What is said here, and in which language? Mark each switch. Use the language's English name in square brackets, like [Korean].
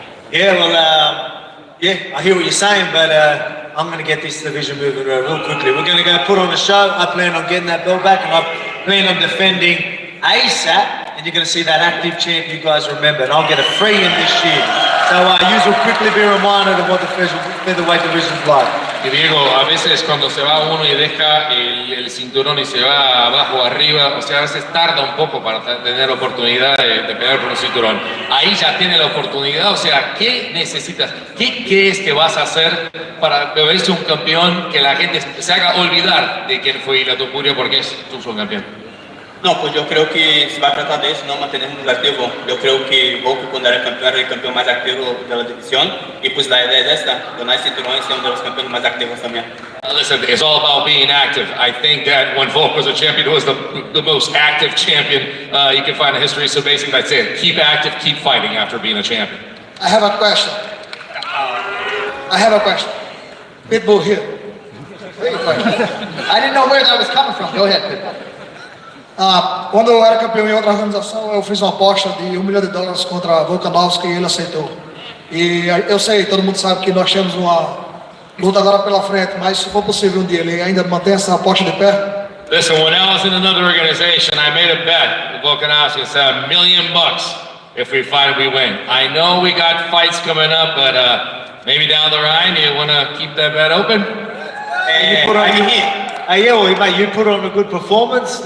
[English] Yeah, well, I hear what you're saying, but I'm going to get this division moving real quickly. We're going to go put on a show. I plan on getting that belt back, and I plan on defending ASAP, and you're going to see that active champ you guys remember, and I'll get a free in this year. So you will quickly be reminded of what the featherweight division's like. [Spanish] Y Diego, a veces cuando se va uno y deja el cinturón y se va abajo o arriba, o sea, a veces tarda un poco para tener la oportunidad de pelear por un cinturón. Ahí ya tiene la oportunidad, o sea, ¿qué necesitas? ¿Qué crees que vas a hacer para verse un campeón que la gente se haga olvidar de quién fue Ilya Topuria porque es tu campeón? No, pues yo creo que se va a tratar de eso, no mantenernos activo. Yo creo que Volk cuando era el campeón más activo de la división, y pues la idea es esta, ganar cinturón y ser uno de los campeones más activos también. [English] Listen, it's all about being active. I think that when Volk was a champion, he was the most active champion you can find in history. So basically, that's it. Keep active, keep fighting after being a champion. I have a question. Pitbull here. I didn't know where that was coming from. Go ahead, Pitbull. [Portuguese] Quando eu era campeão em outra organização, eu fiz uma aposta de $1 milhão contra Volkanovski e ele aceitou. E eu sei, todo mundo sabe que nós temos uma luta agora pela frente, mas se for possível um dia, ele ainda mantém essa aposta de pé? [English] Listen, when I was in another organization, I made a bet with Volkanovski. It's $1 million if we fight, we win. I know we got fights coming up, but maybe down the line, you want to keep that bet open? You put on a good performance.